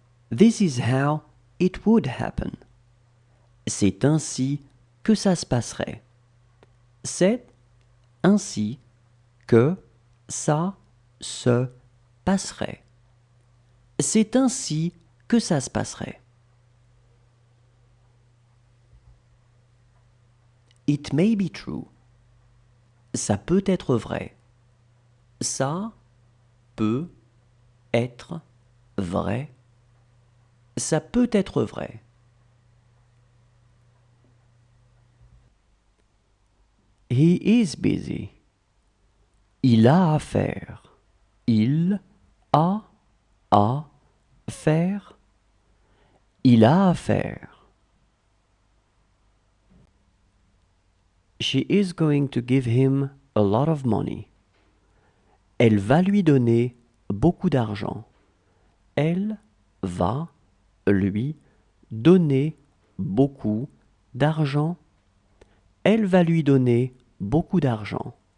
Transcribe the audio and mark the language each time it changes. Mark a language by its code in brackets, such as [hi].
[en] This is how it would happen. [fr] C'est ainsi que ça se passerait. C'est ainsi que ça se passerait. C'est ainsi que ça se passerait. [en] It may be true. [fr] Ça peut être vrai. Ça peut être vrai. Ça peut être vrai. [en] He is busy. [fr] Il a à faire. Il a à faire. Il a à faire. [en] She is going to give him a lot of money. [fr] Elle va lui donner beaucoup d'argent. Elle va lui donner beaucoup d'argent. Elle va lui donner beaucoup d'argent.